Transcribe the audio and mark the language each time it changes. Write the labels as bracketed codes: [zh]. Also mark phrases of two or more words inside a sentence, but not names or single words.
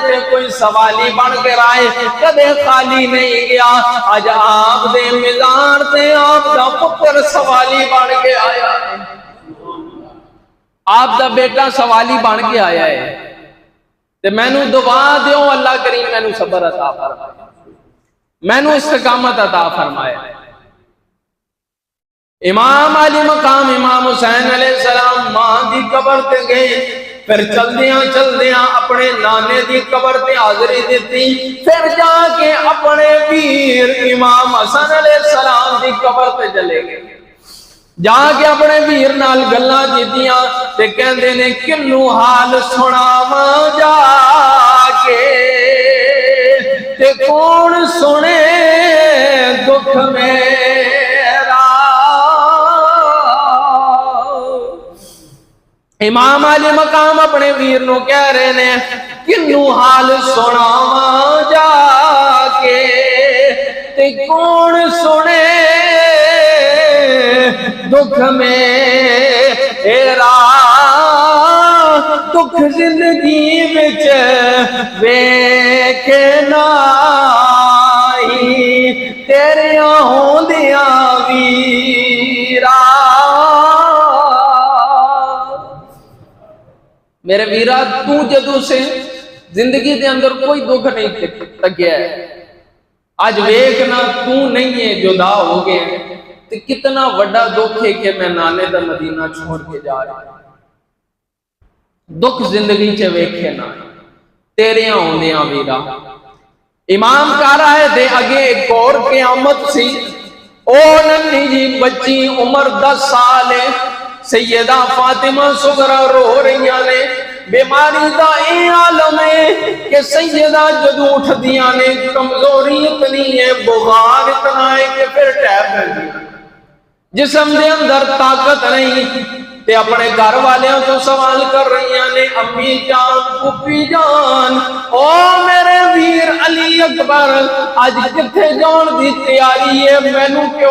[pa] تے کوئی سوالی بن کے آئے، کدے خالی نہیں گیا، آج آپ دے مزار تے آپ دا پتر سوالی بن کے آیا ہے، آپ دا بیٹا سوالی بن کے آیا ہے، تے میں نو دعا دیوں اللہ کریم میں نو صبر عطا فرمائے، میں نو استقامت عطا فرمائے۔ امام علی مقام امام حسین علیہ السلام ماں دی قبر تے گئے، پھر چل دیاں اپنے نانے دی قبر تے حاضری دیتی، پھر جا کے اپنے ویر امام حسن علیہ السلام دی قبر تے چلے گئے، جا کے اپنے ویر نال گلاں کیتیاں تے کہندے نے کنوں حال سناواں جا کے تے کون سنے دکھ میرا، امام علی مقام اپنے ویر نو کہہ رہے نے کنوں حال سناواں جا کے تے کون سنے دکھ میرا، دکھ زندگی وچ ویکھے نائی تیریاں ہوندیاں ویرا، میرے ویرا تو جدو سے زندگی دے اندر کوئی دکھ نہیں لگیا ہے، آج ویکھنا تو نہیں ہے جدا ہو گئے، تو کتنا وڈا دکھ ہے کہ میں نانے دا مدینہ چھوڑ کے جا رہا ہوں، دکھ زندگی چے ویکھے نا تیریاں ہوندیاں ویرا، امام کہہ رہا ہے دے اگے ایک اور قیامت سی، او ننھی جی بچی عمر 10 سال ہے، سیدہ فاطمہ صغرا رو رہیاں نے، بیماری دا اے عالم ہے کہ سیدہ جدو اٹھ دیاں نے کمزوری اتنی ہے، بغار اتنا ہے کہ پھر ٹیپ ہے جسم دے اندر طاقت نہیں، تے اپنے گھر والیاں تو سوال کر رہی ہیں نے امی جان پھوپھی جان او میرے ویر علی اکبر آج کتھے جان دی تیاری ہے، مینوں کیوں